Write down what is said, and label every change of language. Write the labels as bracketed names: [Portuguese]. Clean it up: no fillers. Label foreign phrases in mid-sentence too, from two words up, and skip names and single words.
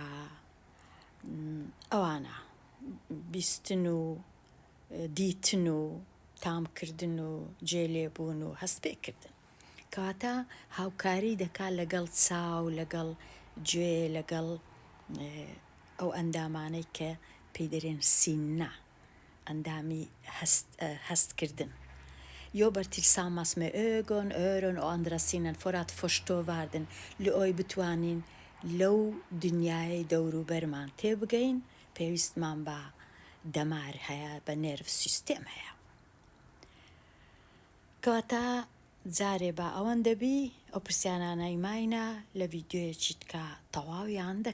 [Central Kurdish] ئەوانە بیستن و دیتن و تامکردن و گوێ لێبوون و هەست پێکردن کەواتە هاوکاری دەکات لەگەڵ چاو لەگەڵ گوێ لەگەڵ ئەو ئەندامانەی کە پێی دەرێن سینە ئەندامی هەستکردن. [Swedish] Jobbar tillsammans med ögon, öron och andra sinnen för att förstå världen. [Central Kurdish] لۆی بتوانین لەو دنیای دەوروبەرمان تێبگەین پێویستمان بە دەمار هەیە بە نێرڤ سیستێم هەیە. کەواتە جارێ بە ئەوەندەبی ئەو پرسیانانەی ماینە لە ڤیدیۆیەکی تکە تەواویان دەکەم.